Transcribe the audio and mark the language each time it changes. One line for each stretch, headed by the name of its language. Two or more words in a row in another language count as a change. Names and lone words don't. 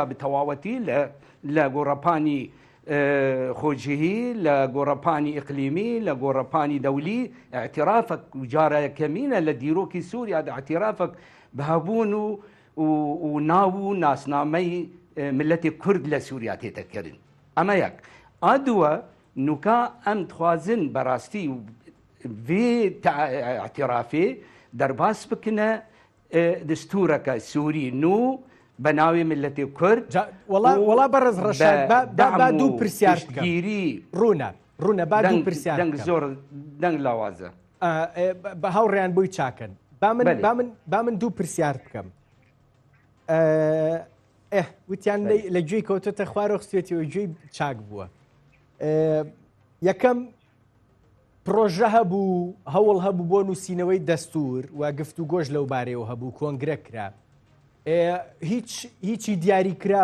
Central Kurdish: بتەواوەتی لە گۆڕەپانی خۆجیهی لە گۆڕەپانی ئیقلیمی لە گۆڕەپانی دەولی اعترافك وجارە کەمینە لە دیرۆکی سووریا اعترافك بەهەبوون و ناو و ناسنامەی ملەتی کورد لە سووریا تێتەکردن ئەمە یەک ئادووە نوکا ئەم دخوازن بەڕاستی
Kurdish: vê اعترافê derbas bikine destûreke Sûrî nû be navê milletê Kurd
Central Kurdish: وڵا بەڕێز ڕەشاد با دوو پرسیار گیری ڕوونە با دوو پرسیار دەنگ زۆر دەنگ لاوازە بە هەوڕێیان بۆی چاکەن با من دوو پرسیار بکەم وتیان لە گوێی کەوتۆتە خوارە خستێتەوە گوێی چاک بووە یەکەم پرۆژە هەبوو هەوڵ هەبوو بۆ نووسینەوەی دەستور و گفتوگۆش لەو بارەیەوە هەبوو کۆنگرە کرا هیچی دیاری کرا